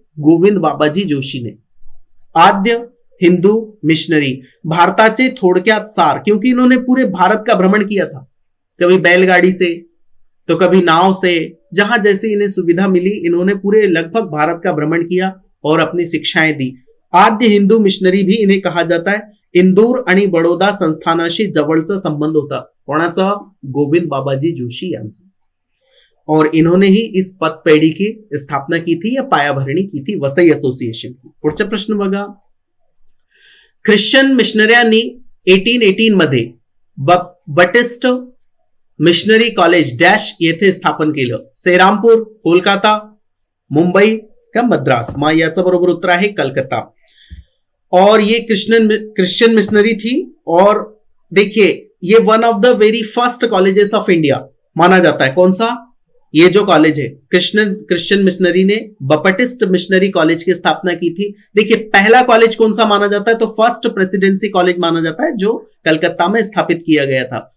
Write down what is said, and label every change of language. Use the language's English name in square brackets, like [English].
[Hindi] गोविंद बाबाजी जोशी ने। आद्य हिंदू मिशनरी, [Marathi] भारताचे थोडक्यात सार, [Hindi] क्योंकि इन्होंने पूरे भारत का भ्रमण किया था, कभी बैलगाड़ी से तो कभी नाव से, जहां जैसे इन्हें सुविधा मिली इन्होंने पूरे लगभग भारत का भ्रमण किया और अपनी शिक्षाएं दी। आद्य हिंदू मिशनरी भी इन्हें कहा जाता है। [Marathi] इंदूर आणि बडोदा संस्थानाशी जवळचा संबंध होता कोणाचा? गोविंद बाबाजी जोशी यांचा। [Hindi] और इन्होंने ही इस पतपेढी की स्थापना की थी या पायाभरणी की थी वसई एसोसिएशन की। [Marathi] पुढचा प्रश्न बघा, ख्रिश्चन मिशनऱ्यांनी 1818 मध्ये बटिस्ट मिशनरी कॉलेज डॅश येथे स्थापन केलं। सेरामपूर, कोलकाता, मुंबई का मद्रास? मग याचं बरोबर उत्तर आहे कलकत्ता। [Hindi] और ये क्रिश्चियन मिशनरी थी। और देखिए ये [English] one of the very first colleges of India [Hindi] माना जाता है। कौन सा? ये जो कॉलेज है क्रिश्चियन मिशनरी ने बपटिस्ट मिशनरी कॉलेज की स्थापना की थी। देखिए पहला कॉलेज कौन सा माना जाता है? तो फर्स्ट प्रेसिडेंसी कॉलेज माना जाता है, जो कलकत्ता में स्थापित किया गया था।